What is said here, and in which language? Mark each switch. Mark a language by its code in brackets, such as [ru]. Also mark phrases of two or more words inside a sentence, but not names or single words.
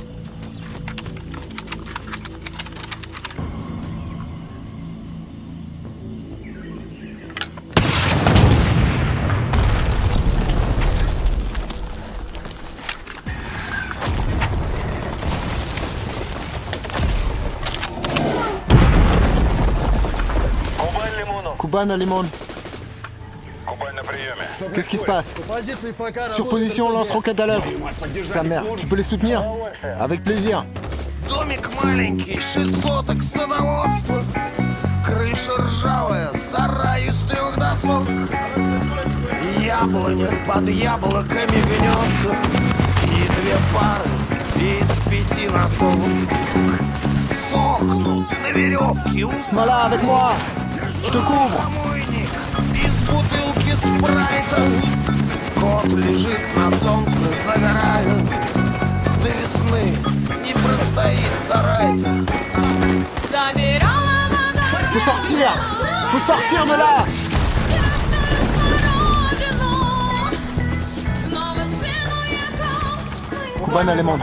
[fr] Kuban à Limon. Qu'est-ce qui se passe? Sur position, lance-roquette à l'œuvre. Sa mère, tu peux les soutenir? Avec plaisir. [ru] Домик маленький, 6 соток садоводства. Крыша ржавая, сарай из 3 досок. Яблоня под яблоками гнется. И 2 пары из 5 носок сохнут на веревке у Смола, [fr] avec moi. Je te couvre. [ru] Из бутылки спрайта. Кот лежит на солнце, загорает. До весны не простоит сарай-то. [fr] Faut sortir de là. Kuban à Limon.